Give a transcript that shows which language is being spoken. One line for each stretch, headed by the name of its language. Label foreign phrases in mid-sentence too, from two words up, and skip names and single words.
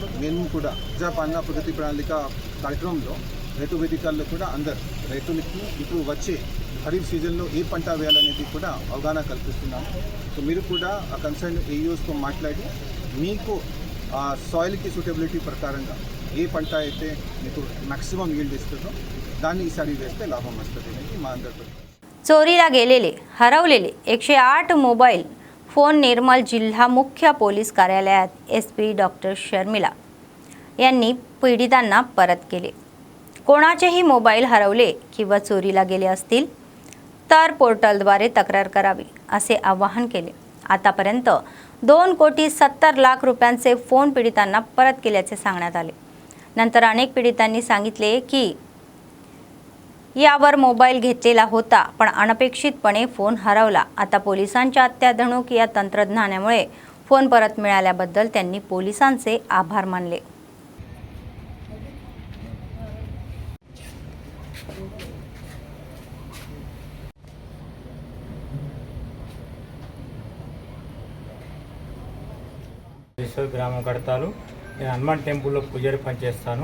Telugu: మేము కూడా ప్రజాపాలన ప్రగతి ప్రణాళిక కార్యక్రమంలో రైతు వేదికల్లో కూడా అందరు రైతులకి ఇప్పుడు వచ్చే ఖరీఫ్ సీజన్లో ఏ పంట వేయాలనేది కూడా అవగాహన కల్పిస్తున్నాము. సో మీరు కూడా ఆ
English: concern AEOsతో
Telugu: మాట్లాడి మీకు ఆ
English: soilకి suitability
Telugu: ప్రకారంగా ఏ పంట అయితే మీకు
English: maximum yield
Telugu: इస్తుందో దాన్ని ఈసారి వేస్తే లాభం వస్తుంది అనేది మా అందరితో.
Marathi: चोरीला गेलेले हरवलेले 108
English: mobile phone
Marathi: निर्मल जिल्हा मुख्य पोलीस कार्यालयात SP डॉक्टर शर्मिला यांनी पीडितांना परत केले. कोणाचेही मोबाईल हरवले किंवा चोरीला गेले असतील तर पोर्टलद्वारे तक्रार करावी असे आवाहन केले. आतापर्यंत 2,70,00,000 रुपयांचे फोन पीडितांना परत केल्याचे सांगण्यात आले. नंतर अनेक पीडितांनी सांगितले की यावर मोबाईल घेतलेला होता पण अनपेक्षितपणे फोन हरवला. आता पोलिसांच्या अत्याधुनिक या तंत्रज्ञानामुळे फोन परत मिळाल्याबद्दल त्यांनी पोलिसांचे आभार मानले.
Telugu: గ్రామం కడతాలు. నేను హనుమాన్ టెంపుల్లో పూజారి పనిచేస్తాను.